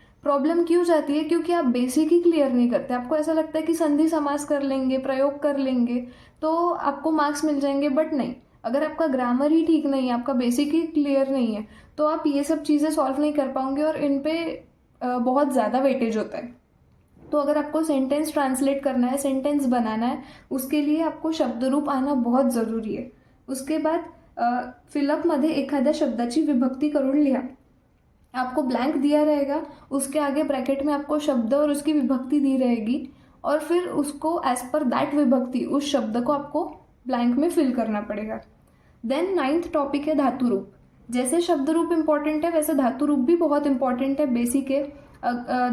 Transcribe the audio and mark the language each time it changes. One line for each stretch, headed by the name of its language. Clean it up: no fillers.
Hindi: Problem क्यों जाती है? क्योंकि आप बेसिक ही क्लियर नहीं करते। आपको ऐसा लगता है कि संधि समास कर लेंगे, प्रयोग कर लेंगे तो आपको मार्क्स मिल जाएंगे, बट नहीं। अगर आपका ग्रामर ही ठीक नहीं है, आपका बेसिक ही क्लियर नहीं है, तो आप ये सब चीज़ें सॉल्व नहीं कर पाओगे और इन पे बहुत ज़्यादा वेटेज होता है। तो अगर आपको सेंटेंस ट्रांसलेट करना है, सेंटेंस बनाना है, उसके लिए आपको शब्द रूप आना बहुत ज़रूरी आहे।
Marathi: उसके बाद फिलअपमध्ये एखाद्या शब्दाची विभक्ती करून लिहा।
Hindi: आपको ब्लैंक दिया रहेगा, उसके आगे ब्रैकेट में आपको शब्द और उसकी विभक्ति दी रहेगी और फिर उसको
English: as per that
Hindi: विभक्ति, उस शब्द को आपको ब्लैंक में फिल करना पड़ेगा। देन 9th टॉपिक है धातु रूप। जैसे शब्द रूप इम्पॉर्टेंट है वैसे धातु रूप भी बहुत इंपॉर्टेंट है, बेसिक है।